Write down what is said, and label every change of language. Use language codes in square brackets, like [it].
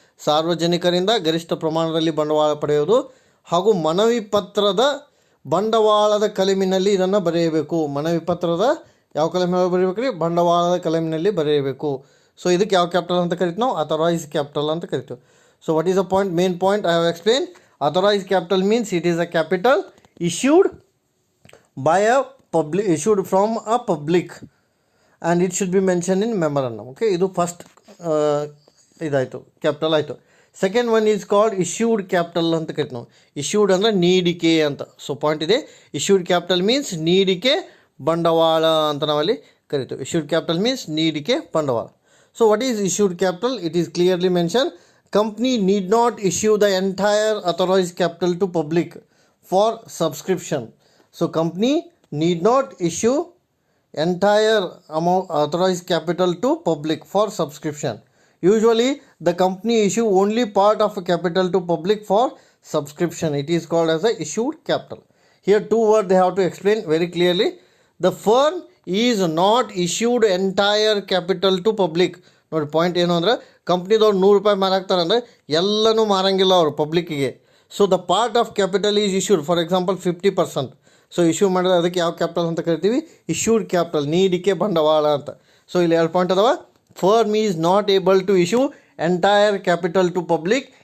[kn] ಸಾರ್ವಜನಿಕರಿಂದ ಗರಿಷ್ಠ ಪ್ರಮಾಣದಲ್ಲಿ ಬಂಡವಾಳ ಪಡೆಯುವುದು ಹಾಗೂ ಮನವಿ ಪತ್ರದ ಬಂಡವಾಳದ ಕಲಮಿನಲ್ಲಿ ಇದನ್ನು ಬರೆಯಬೇಕು. ಮನವಿ ಪತ್ರದ ಯಾವ ಕಲಮಿನಲ್ಲಿ ಬರೀಬೇಕು ರೀ? ಬಂಡವಾಳದ ಕಲಮಿನಲ್ಲಿ ಬರೆಯಬೇಕು. ಸೊ ಇದಕ್ಕೆ ಯಾವ ಕ್ಯಾಪಿಟಲ್ ಅಂತ ಕರಿತೀವಿ ನಾವು? [en] authorise capital [kn] ಅಂತ ಕರಿತೀವಿ. [en] So what is the point? Main point I have explain. Authorise capital means it is a capital issued by a public, issued from a public, and it should be mentioned in memorandum. [kn] Okay, ಇದು first ಇದಾಯಿತು, capital ಆಯಿತು. [en] second one is called issued capital [kn] ಅಂತ ಕರಿತೀವಿ ನಾವು. Issued ಅಂದರೆ ನೀಡಿಕೆ ಅಂತ. So point ಇದೆ, ಇಶ್ಯೂಡ್ ಕ್ಯಾಪಿಟಲ್ ಮೀನ್ಸ್ ನೀಡಿಕೆ ಬಂಡವಾಳ ಅಂತ ನಾವಲ್ಲಿ ಕರಿತೀವಿ. [en] Issued capital means ನೀಡಿಕೆ ಬಂಡವಾಳ. So what is issued capital? It is clearly mention. Company need not issue the entire authorise capital to public for subscription. So company need not issue entire amount authorized capital to public for subscription. Usually the company issue only part of a capital to public for subscription. It is called as a issued capital. Here two words they have to explain very clearly. The firm is not issued entire capital to public. [kn] ನೋಡಿ point ಏನು ಅಂದರೆ, ಕಂಪ್ನಿದವ್ರು ₹100 ಮಾರಾಕ್ತಾರೆ ಅಂದರೆ ಎಲ್ಲನೂ ಮಾರಂಗಿಲ್ಲ ಅವರು ಪಬ್ಲಿಕ್ಕಿಗೆ. [en] So the part of capital is issued. For example 50%. [kn] So issue ಮಾಡಿದ್ರೆ ಅದಕ್ಕೆ ಯಾವ capital ಅಂತ ಕರಿತೀವಿ? ಇಶ್ಯೂಡ್ ಕ್ಯಾಪಿಟಲ್, ನೀಡಿಕೆ ಬಂಡವಾಳ ಅಂತ. ಸೊ ಇಲ್ಲಿ 2 ಪಾಯಿಂಟ್ ಅದಾವ. [en] Firm is not able to issue entire capital to public.